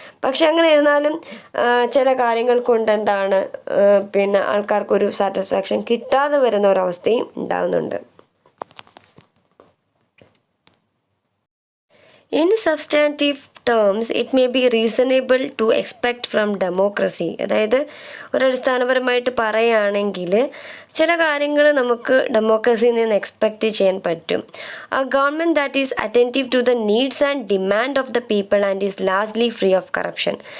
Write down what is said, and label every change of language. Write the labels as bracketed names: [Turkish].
[Malayalam] പക്ഷെ അങ്ങനെ ഇരുന്നാലും ചില കാര്യങ്ങൾ കൊണ്ട് പിന്നെ ആൾക്കാർക്കൊരു സാറ്റിസ്ഫാക്ഷൻ കിട്ടാതെ വരുന്ന ഒരവസ്ഥയും ഉണ്ടാകുന്നുണ്ട്. [English] In substantive terms, it may be reasonable to expect from democracy. [Malayalam] അതായത് ഒരടിസ്ഥാനപരമായിട്ട് പറയുകയാണെങ്കിൽ ചില കാര്യങ്ങൾ നമുക്ക് ഡെമോക്രസിയിൽ നിന്ന് എക്സ്പെക്റ്റ് ചെയ്യാൻ പറ്റും. [English] A government that is attentive to the needs and demand of the people and is largely free of corruption.